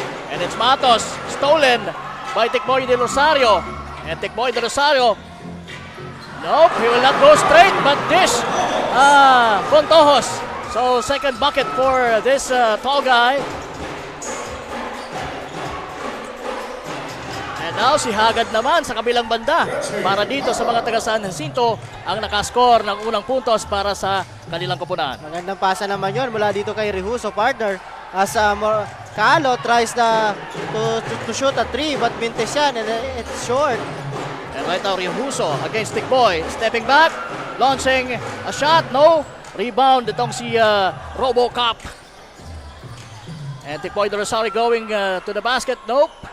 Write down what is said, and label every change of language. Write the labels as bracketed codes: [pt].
[en] And it's Matos stolen by Tikboy de Rosario. And Tikboy de Rosario, nope, he will not go straight, but dish Contojos. So second bucket for this tall guy. [tl] And now si Hagad naman sa kabilang banda para dito sa mga taga San Jacinto ang nakascore ng unang puntos para sa kanilang koponan. Magandang pasa naman yon mula dito kay Rehuso, partner. [en] As Calo tries to shoot a 3 but mintes yan and it's short. And right now Rehuso against Tikboy. Stepping back, launching a shot, no. Rebound itong si Robocop. And Tikboy de Rosario going to the basket, nope.